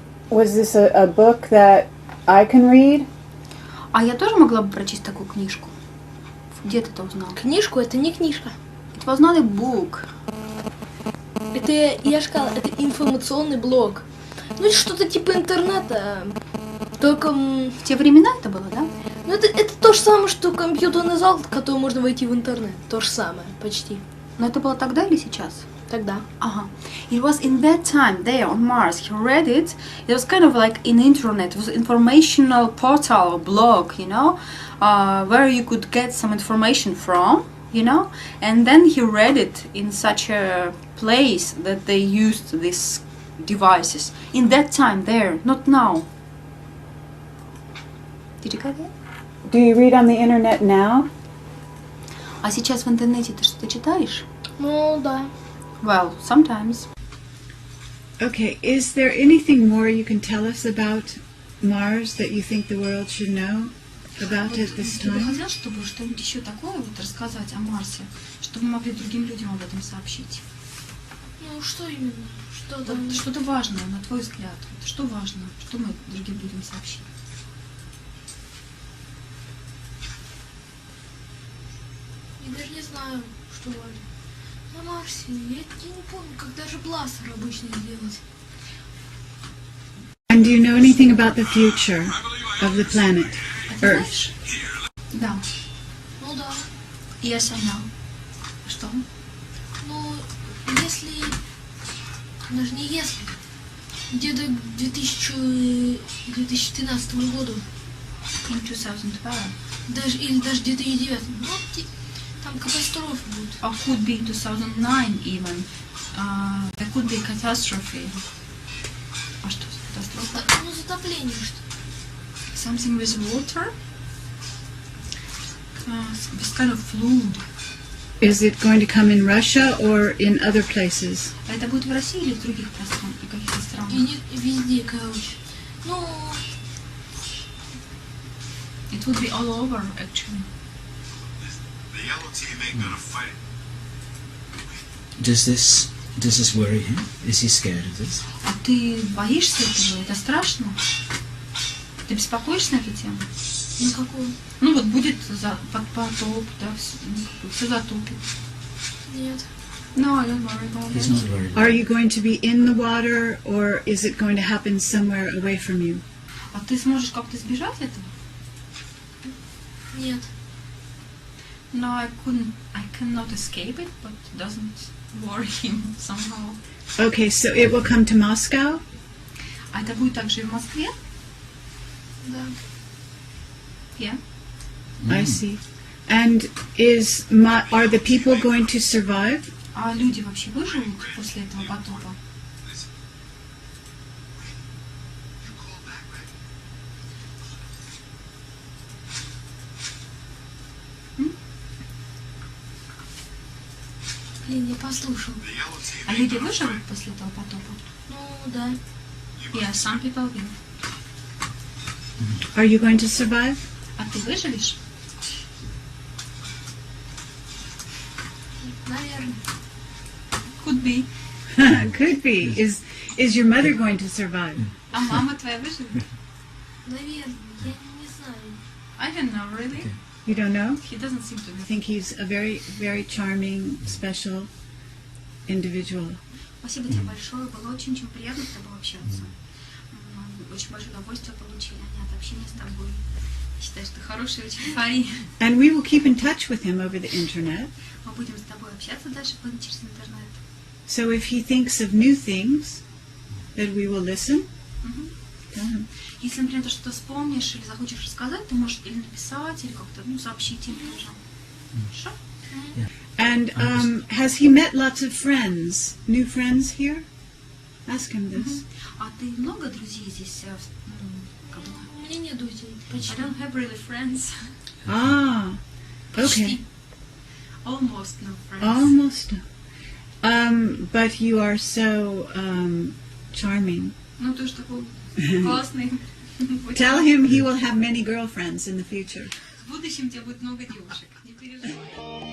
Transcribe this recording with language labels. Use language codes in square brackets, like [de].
[en] Was this a book that I can read? [ru] А я тоже могла бы прочесть такую книжку? Где ты это узнала? Книжку? Это не книжка. [en] It was not a book. [ru] Это, я же сказала, это информационный блог. Ну, это что-то типа интернета. Только... В те времена это было, да? Ну, это то же самое, что компьютерный зал, в который можно войти в интернет. То же самое, почти. Но это было тогда или сейчас? Тогда. [en] It was in that time there on Mars. He read it. It was kind of like in internet. It was an informational portal, blog, you know, where you could get some information from, you know. And then he read it in such a place that they used these devices in that time there, not now. Did you get it? Do you read on the internet now? [ru] А сейчас в интернете ты что-то читаешь? Ну, да. [en] Well, sometimes. Okay, is there anything more you can tell us about Mars that you think the world should know about at this [ru] Ты бы [en] time? [ru] хотел, чтобы что-нибудь еще такое вот рассказать о Марсе, чтобы мы могли другим людям об этом сообщить? Ну, что именно? Что там? Вот что-то важное, на твой взгляд. Вот что важно, что мы другим людям сообщим? Я даже не знаю, что важно. На Марсе, я не помню, как даже бластер обычно делать. [en] And do you know anything about the future of the planet Earth? [ru] Да. Ну да. [en] Yes, I know. [ru] Что? Ну, если... Даже не если. Где-то к 2013 году. [en] In 2012. [ru] Или даже 2009. Ну, там катастрофа будет. [en] Or could be 2009 even. There could be catastrophe. [ru] А что за катастрофа? Ну, затопление что. [en] Something with water? This kind of flood. Is it going to come in Russia or in other places? [ru] Это будет в России или в других пространствах, в каких-то И странах? везде, короче. Ну... [en] It would be all over, actually. Does this worry him? Is he scared of this? [ru] А ты боишься этого? Это страшно? Ты беспокоишься на эту тему? На какую? Ну вот будет под потоп, да, все затопит. Нет. [en] No, I don't worry about He's that. not worried. Are you going to be in the water, or is it going to happen somewhere away from you? [ru] А ты сможешь как-то избежать этого? Нет. [en] No, I cannot escape it, but it doesn't worry him somehow. Okay, so it will come to Moscow? [ru] А это будет также и в Москве? Да. [en] Yeah. I see. And are the people going to survive? [ru] А люди вообще выживут после этого потопа? Блин, я послушал. А люди выживут после этого потопа? Ну, да. [en] Yeah, some people will. Are you going to survive? [ru] А ты выживешь? Наверное. [en] Could be. Could be. Is your mother going to survive? [ru] А мама твоя выживет? Наверное. Я не знаю. [en] I don't know, really. You don't know? He doesn't seem to I be. think he's a very, very charming, special individual. [ru] Спасибо тебе большое. Было очень-очень приятно с тобой общаться. Очень большое удовольствие получили от общения с тобой. Считаю, что ты хороший очень парень. [en] And we will keep in touch with him over the internet. [ru] Мы будем с тобой общаться дальше через интернет. [en] So if he thinks of new things, that we will listen. Tell him. [ru] Если, например, ты что-то вспомнишь или захочешь рассказать, ты можешь или написать, или как-то сообщить им тоже. Хорошо? [en] And has he met lots of friends, new friends here? Ask him this. [ru] А ты много друзей здесь? У меня нет друзей. [en] I [ru] Почти. [en] don't have really friends. Ah, okay. Almost no friends. Almost. But you are so charming. [ru] Ну, ты же такой классный. [en] Tell him he will have many girlfriends in the future. [ru] В будущем у тебя будет много девушек. Не переживай.